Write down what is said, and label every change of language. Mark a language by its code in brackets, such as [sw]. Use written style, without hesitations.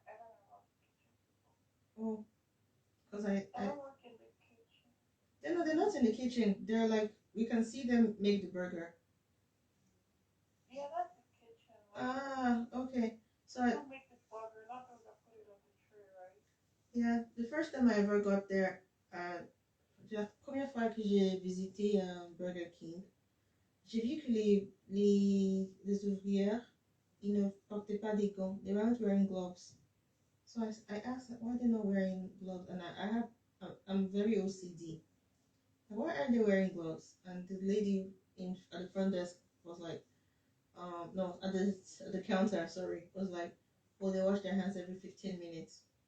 [en] I don't know about the kitchen people. Oh, because I don't work in the kitchen. They're not in the kitchen. They're like we can see them make the burger. Yeah, that's the kitchen. Okay. So Who make the burger? Not those that put it on the tray, right? yeah, the first time I ever got there, [fr] la première fois que j'ai visité un Burger King, j'ai vu que les ouvrières, ils ne portaient pas des gants. [en] They weren't wearing gloves. So I asked why they're not wearing gloves, and I'm very OCD. Why aren't they wearing gloves? And the lady at the front desk was like, no, at the counter, sorry, was like, oh, they wash their hands every 15 minutes.